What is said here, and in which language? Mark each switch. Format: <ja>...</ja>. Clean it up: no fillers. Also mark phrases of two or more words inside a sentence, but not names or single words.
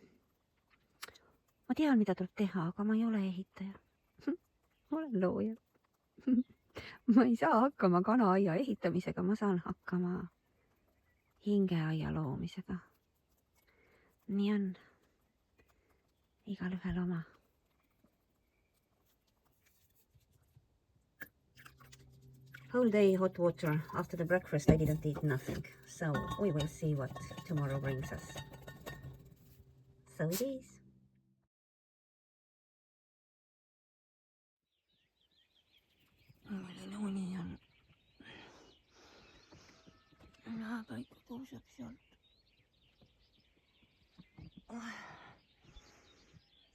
<et>Ma tean, mida tuleb teha, aga ma ei ole ehitaja. Ma olen looja. Ma ei saa hakkama kanaaia ehitamisega, ma saan hakkama hingeaia loomisega. Nii on. Igal ühel oma.</et> <en>Whole day hot water. After the breakfast I didn't eat nothing. So we will see what tomorrow brings us. So it is.</en> <et>Milline uni on. Läheb ikka tõuseb sealt.</et>